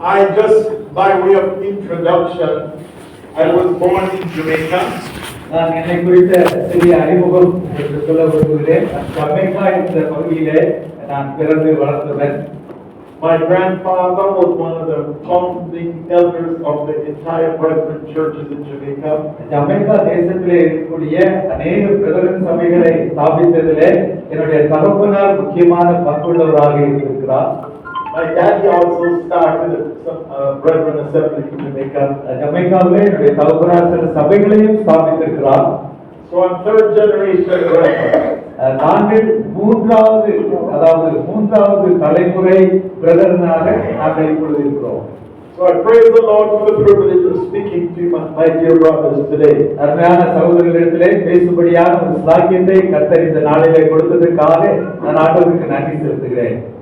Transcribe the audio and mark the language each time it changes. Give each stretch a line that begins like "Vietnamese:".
English: I just, by way of introduction, I was born in Jamaica.
Tamil: நான் என்னை குறித்த சிறிய அறிமுகம் என்று சொல்ல விரும்புகிறேன். ஜமைக்கா என்ற பகுதியிலே நான் பிறந்து வளர்ந்தவன்.
English: My grandfather was one of the founding elders of the entire Brethren churches in Jamaica.
Tamil: Jamaica தேசத்திலே இருக்கக்கூடிய அநேக பிரதரன் சபைகளை ஸ்தாபித்ததிலே என்னுடைய தகப்பனார் முக்கியமான பங்குள்ளவராக இருக்கிறார்.
English: My daddy also started some Brethren assembly in Jamaica.
Tamil: ஜமைக்காவிலே என்னுடைய தகப்பனார் சில சபைகளையும் ஸ்தாபித்திருக்கிறார்.
English: So I'm third generation Brethren.
Tamil: நாங்கள் மூன்றாவது தலைமுறை பிரதரனாக நாங்கள் இப்பொழுது இருக்கிறோம்.
English: So I praise the Lord for the privilege of speaking to my dear brothers today.
Tamil: அருமையான சகோதரர்களிடத்திலே பேசும்படியான ஒரு சாக்கியத்தை கர்த்தர் இந்த நாளிலே கொடுத்ததற்காக நான் ஆண்டவருக்கு நன்றி செலுத்துகிறேன்.